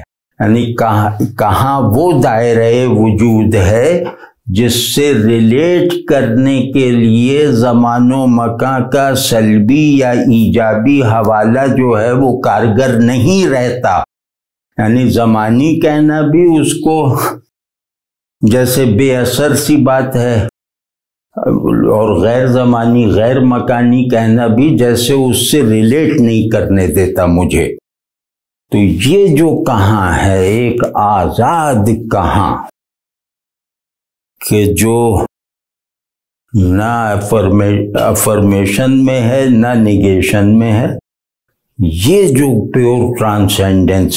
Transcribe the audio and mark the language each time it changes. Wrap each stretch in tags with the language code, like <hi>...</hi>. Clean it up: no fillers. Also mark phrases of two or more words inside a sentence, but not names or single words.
<ur>یعنی کہاں وہ دائرۂ وجود ہے جس سے ریلیٹ کرنے کے لیے زمان و مکان کا سلبی یا ایجابی حوالہ جو ہے وہ کارگر نہیں رہتا۔ یعنی زمانی کہنا بھی اس کو جیسے بے اثر سی بات ہے، اور غیر زمانی غیر مکانی کہنا بھی جیسے اس سے ریلیٹ نہیں کرنے دیتا مجھے۔ تو یہ جو کہاں ہے ایک آزاد کہاں کہ جو نہ افرمیشن میں ہے نہ نیگیشن میں ہے، یہ جو</ur> <en>pure transcendence</en>